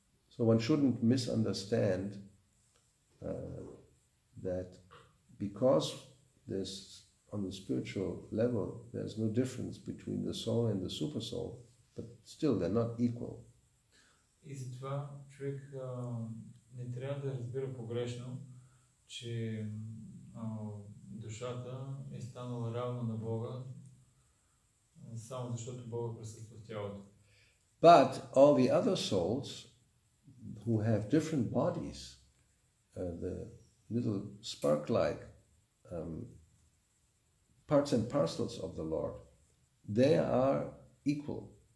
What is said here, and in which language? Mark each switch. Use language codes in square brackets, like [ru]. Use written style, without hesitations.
[en] So one shouldn't misunderstand that because there's, on the spiritual level, there's no difference between the soul and the supersoul, but still they're not equal. [bg] И затова човек не трябва да разбира погрешно, че душата е станала равна на Бога, само защото Бога присъства в тялото. [en] But all the other souls who have different bodies, the little spark-like parts and parcels of the Lord, they are equal.